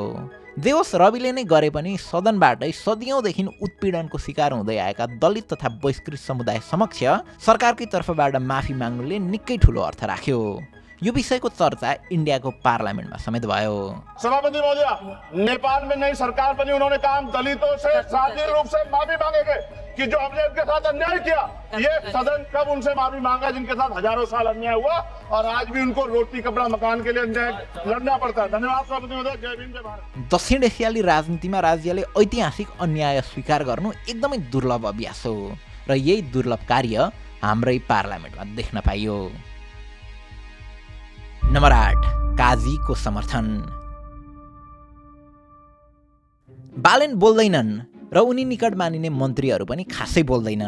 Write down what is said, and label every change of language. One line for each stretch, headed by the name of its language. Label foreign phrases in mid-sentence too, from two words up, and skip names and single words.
Nepali: जे होस्, रविले नै गरे पनि सदनबाटै सदियौँदेखि उत्पीडनको शिकार हुँदै आएका दलित तथा बहिष्कृत समुदाय समक्ष सरकारकै तर्फबाट माफी माग्नुले निकै ठुलो अर्थ राख्यो। यो विषयको चर्चा इंडियाको पार्लियामेन्टमा समेत भयो।
Hindi: सभापति महोदय, नेपाल में नई सरकार बनी, उन्होंने कहा दलितों से सार्वजनिक रूप से माफी मांगेंगे कि जो हमने उनके साथ अन्याय किया। ये सदन कब उनसे माफी मांगा जिनके साथ हजारों साल अन्याय हुआ और आज भी उनको रोटी कपड़ा मकान के लिए अन्याय लड़ना पड़ता है। धन्यवाद सभापति महोदय। जय भीम, जय भारत।
Nepali: दक्षिण एसियाली राजनीतिमा राज्यले ऐतिहासिक अन्याय स्वीकार गर्नु एकदमै दुर्लभ अभ्यास हो र यही दुर्लभ कार्य हाम्रै पार्लियामेन्टमा देख्न पाइयो। नम्बर 8, काजीको समर्थन। बालेन बोल्दैनन् र उनी निकट मानिने मन्त्रीहरू पनि खासै बोल्दैनन्।